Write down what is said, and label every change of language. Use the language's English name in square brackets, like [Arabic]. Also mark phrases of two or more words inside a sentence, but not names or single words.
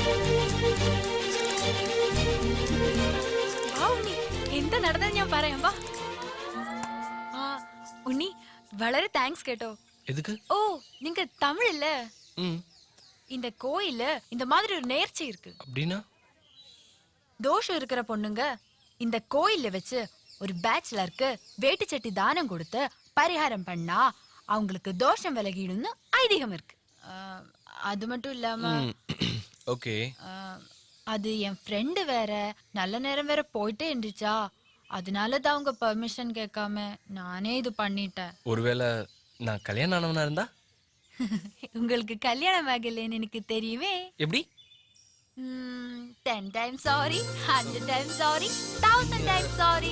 [Malayalam] എന്താ നടന്നത് ഞാൻ പറയാം വാ. വളരെ താങ്ക്സ് കേട്ടോ. [Tamil] எதுக்கு? ஓ நீங்க தமிழ் இல்ல? ம். இந்த கோயில்ல இந்த மாதிரி ஒரு நேர்ச்சி இருக்கு. அப்படின்னா? தோஷம் இருக்கிற பொண்ணுங்க இந்த கோயில்ல வச்சு ஒரு பேச்சுலருக்கு வேட்டி சட்டி தானம் கொடுத்து பரிகாரம் பண்ணா அவங்களுக்கு தோஷம் விலகிடும்னு ஐதீகம் இருக்கு. அது மட்டும் இல்லாம ஓகே. அது என் ஃப்ரெண்டு வேற நல்ல நேரம் வேற போயிட்டே இருந்துச்சா, அதனால தான் அவங்க பெர்மிஷன் கேட்காம நானே இது பண்ணிட்டேன். ஒருவேளை நான் கல்யாணம் ஆனவனா இருந்தா? உங்களுக்கு கல்யாணம் ஆகலைன்னு எனக்கு தெரியுமே. எப்படி? [English] 10 times sorry, 100 times sorry, 1000 times sorry.